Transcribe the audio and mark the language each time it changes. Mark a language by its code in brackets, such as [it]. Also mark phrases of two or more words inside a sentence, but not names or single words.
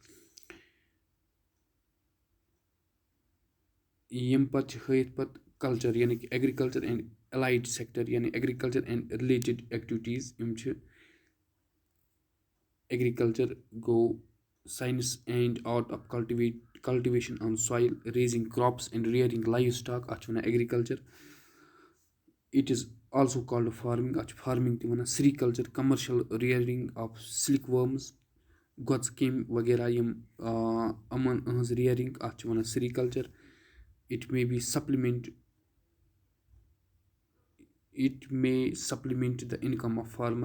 [ks] ییٚمہِ پَتہٕ چھِ ہٲیِتھ پَتہٕ کَلچر یعنی کہِ [en] agriculture and allied sector [ks] یعنی [en] agriculture and related activities [ks] یِم چھِ ایٚگرِکَلچر گوٚو [en] science and art of cultivation on soil raising crops and rearing live stock [ks] اَتھ چھِ وَنان ایٚگرِکَلچر. [en] it is also called farming [ks] اَتھ چھِ فارمِنگ تہِ وَنان. سری کلچر [en] commercial rearing of silk worms [ks] گۄژٕ کیٚمۍ وغیرہ یِم یِمن إہنٛز ریئرِنگ اَتھ چھِ وَنان سری کلچر. [en] it may supplement the income of farmer.